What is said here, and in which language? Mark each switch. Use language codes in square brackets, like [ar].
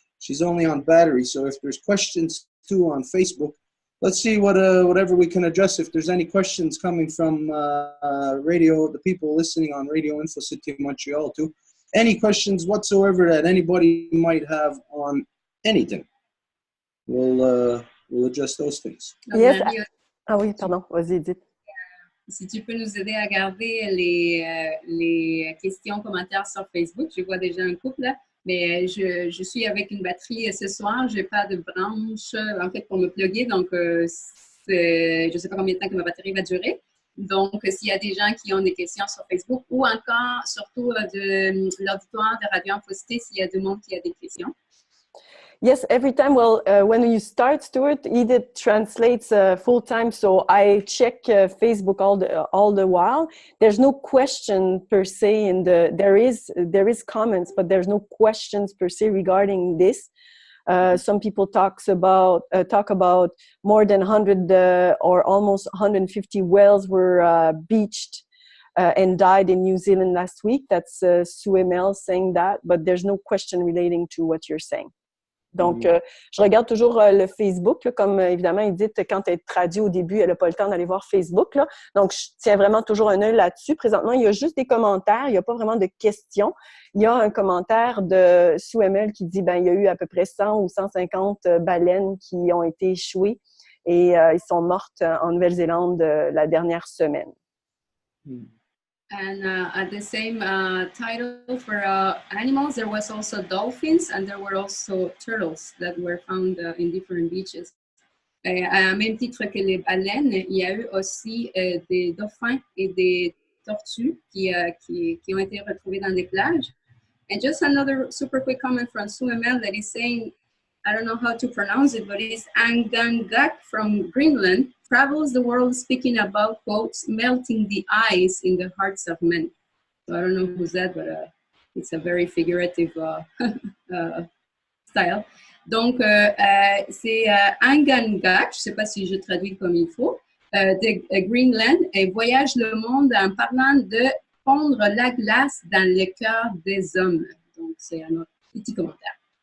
[en] She's only on battery, so if there's questions too on Facebook, let's see whatever we can address. If there's any questions coming from radio, the people listening on Radio Info City Montreal too, any questions whatsoever that anybody might have on anything, we'll address those things. Yes. [fr] Ah oui, pardon, vas-y, Edith. Si tu peux nous aider à garder les questions, commentaires sur Facebook, je vois déjà un couple là. Mais je suis avec une batterie ce soir. Je n'ai pas de branche en fait pour me plugger. Donc, je ne sais pas combien de temps que ma batterie va durer. Donc, s'il y a des gens qui ont des questions sur Facebook ou encore, surtout de l'auditoire de Radio Info Cité, s'il y a du monde qui a des questions. [en] Yes, every time. Well, when you start, Stuart, Edith translates full time, so I check Facebook all the while. There's no question per se in there is comments, but there's no questions per se regarding this. Some people talk about more than 100 or almost 150 whales were beached and died in New Zealand last week. That's Sue Emel saying that, but there's no question relating to what you're saying. [fr] Donc, je regarde toujours le Facebook, là, comme évidemment Edith, quand elle traduit au début, elle n'a pas le temps d'aller voir Facebook. Là. Donc, je tiens vraiment toujours un œil là-dessus. Présentement, il y a juste des commentaires, il n'y a pas vraiment de questions. Il y a un commentaire de Sue Emel qui dit il y a eu à peu près 100 ou 150 baleines qui ont été échouées et ils sont mortes en Nouvelle-Zélande la dernière semaine. [en] And at the same title for animals, there was also dolphins, and there were also turtles that were found in different beaches. [fr] À même titre que les baleines, il y a eu aussi des dauphins et des tortues qui ont été retrouvés dans des plages. [en] And just another super quick comment from Sue Emel that is saying, I don't know how to pronounce it, but it's Angangak from Greenland, travels the world speaking about, quotes, melting the ice in the hearts of men. So I don't know who's that, but it's a very figurative style. [fr] Donc, c'est Angangak, je ne sais pas si je traduis comme il faut, de Greenland, et voyage le monde en parlant de fondre la glace dans le cœur des hommes. Donc, c'est un autre petit commentaire.